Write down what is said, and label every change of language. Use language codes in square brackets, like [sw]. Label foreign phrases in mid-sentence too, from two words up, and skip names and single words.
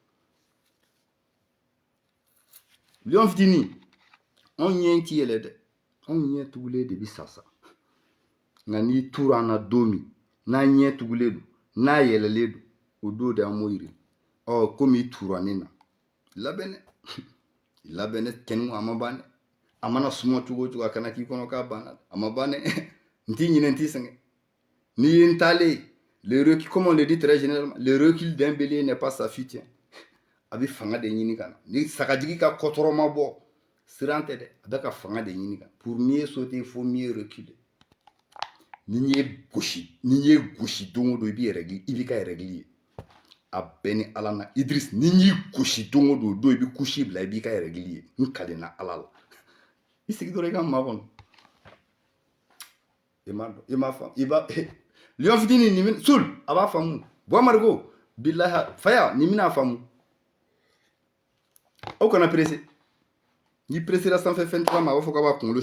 [bm] lion fitinin anw ɲɛ t'i yɛlɛ dɛ anw ɲɛ tugulen de bɛ sasa nka n'i tura an na don min n'a ɲɛ tugulen don n'a yɛlɛlen don o don de an b'o yiri komi i tura ne na labɛn dɛ cɛnni a ma ban dɛ a mana suma cogo o cogo a kana k'i kɔnɔ k'a banna a ma ban dɛ n t'i ɲinɛ n t'i sɛgɛn n'i ye n taalen [fr] le recul comme on le dit très généralement le recul d'un bélier n'est pas sa fuite [bm] a bɛ fanga de ɲini ka na ni sagajigi ka kɔtɔrɔ ma bɔ siran tɛ dɛ a bɛ ka fanga de ɲini ka [fr] pour mieux sauter il faut mieux reculer [bm] ni ye gosi don o don i b'i ka règle ye a bɛɛ ni ala na Idriss ni y'i gosi don o don i bɛ kusi bila i b'i ka règle ye n kalenna ala la i sigi dɔrɔn i ka maa kɔnɔ i m'a faamu i b'a lion fitinin nin sul a b'a faamu Buamari ko bilahi faya nin bɛna faamu aw kana pressé n'i pressera sanfɛ fɛn tila ma a b'a fɔ k'a b'a kunkolo